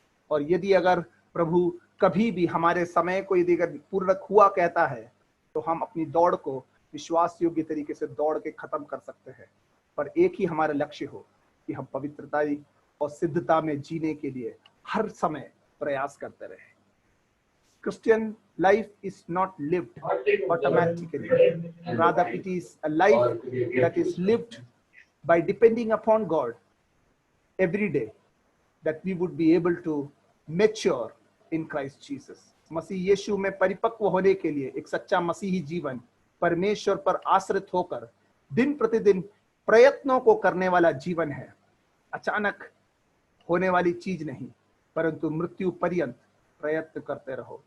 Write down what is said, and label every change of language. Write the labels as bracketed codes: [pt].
[hi] और यदि अगर प्रभु कभी भी हमारे समय को यदि अगर पूर्ण हुआ कहता है, तो हम अपनी दौड़ को विश्वास योग्य तरीके से दौड़ के खत्म कर सकते हैं, पर एक ही हमारा लक्ष्य हो कि हम पवित्रता और सिद्धता में जीने के लिए हर समय प्रयास करते रहे। [en] Christian life is not lived automatically. Rather, it is a life that is lived by depending upon God every day, that we would be able to mature in Christ Jesus. [hi] मसीह यीशु में परिपक्व होने के लिए एक सच्चा मसीही जीवन परमेश्वर पर आश्रित होकर दिन प्रतिदिन प्रयत्नों को करने वाला जीवन है। अचानक होने वाली चीज नहीं, परंतु मृत्यु पर्यंत प्रयत्न करते रहो।